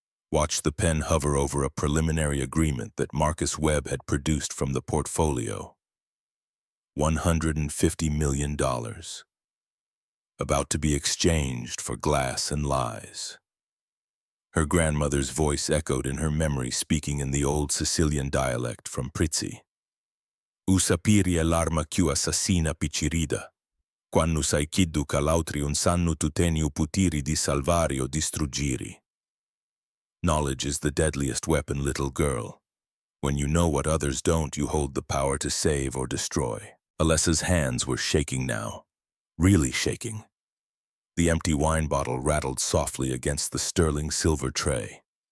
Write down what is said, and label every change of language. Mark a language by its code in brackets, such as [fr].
[en] Watched the pen hover over a preliminary agreement that Marcus Webb had produced from the portfolio. $150 million. About to be exchanged for glass and lies. Her grandmother's voice echoed in her memory, speaking in the old Sicilian dialect from Prizzi. [scn] Usapiri è l'arma più assassina piccirida. Quando sai chiddu che l'altri un sanno tu teni u putiri di salvari o distruggiri. [en] Knowledge is the deadliest weapon, little girl. When you know what others don't, you hold the power to save or destroy. Alessa's hands were shaking now. Really shaking. The empty wine bottle rattled softly against the sterling silver tray.